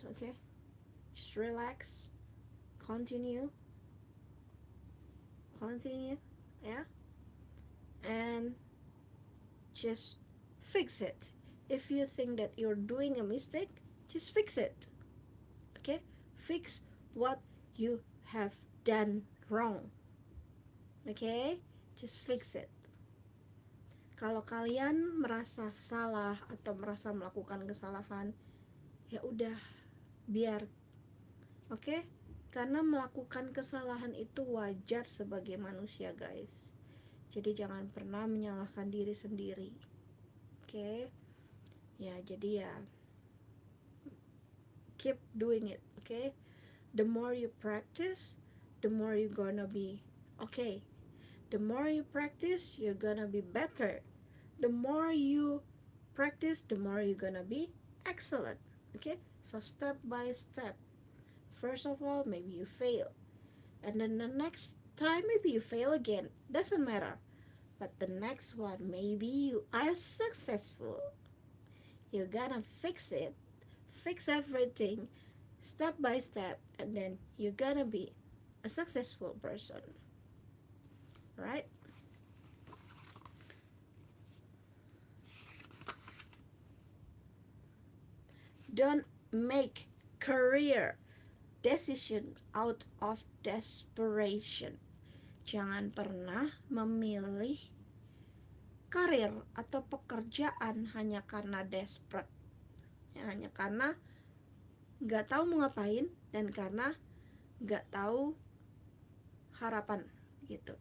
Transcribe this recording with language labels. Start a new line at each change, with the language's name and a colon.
English: Okay, just relax, continue, yeah, and just fix it. If you think that you're doing a mistake, just fix it. Okay, fix what you have done wrong. Okay, just fix it.
Indonesian: Kalau kalian merasa salah atau merasa melakukan kesalahan, ya udah, biar. Oke, karena melakukan kesalahan itu wajar sebagai manusia, guys. Jadi jangan pernah menyalahkan diri sendiri. Oke, ya, jadi ya,
English: keep doing it. Okay, the more you practice, the more you gonna be okay. The more you practice, you're gonna be better. The more you practice, the more you're gonna be excellent. Okay, so step by step. First of all, maybe you fail, and then the next time maybe you fail again. Doesn't matter. But the next one, maybe you are successful. You're gonna fix it, fix everything step by step, and then you're gonna be a successful person. Right? Don't make career decision out of desperation.
Indonesian: Jangan pernah memilih karir atau pekerjaan hanya karena desperate, ya, hanya karena nggak tahu mau ngapain dan karena nggak tahu harapan gitu.